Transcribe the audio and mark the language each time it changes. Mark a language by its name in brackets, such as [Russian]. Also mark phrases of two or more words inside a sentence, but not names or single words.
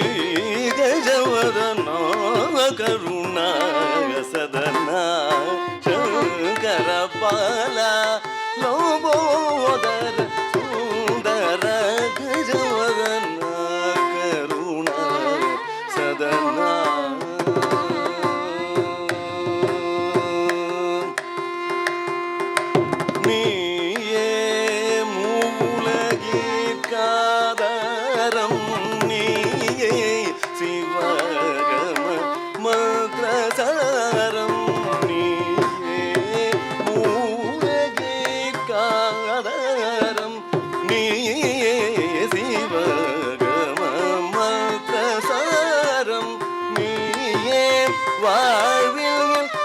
[Kannada] ಗಜವದನ ಕರುಣಾ ಸದನ ಶಂಕರ ಬಾಲ ಲೋಬೋದರ ಸುಂದರ ಗಜವದನ ಕರುಣಾ ಸದನ [Tamil] நீயே மூலகீர்காதாரம் நீயே சிவகம மந்திரசாரம் நீயே மூலகீர்காதாரம் நீயே சிவகம மந்திரசாரம் நீயே வாழ்வில்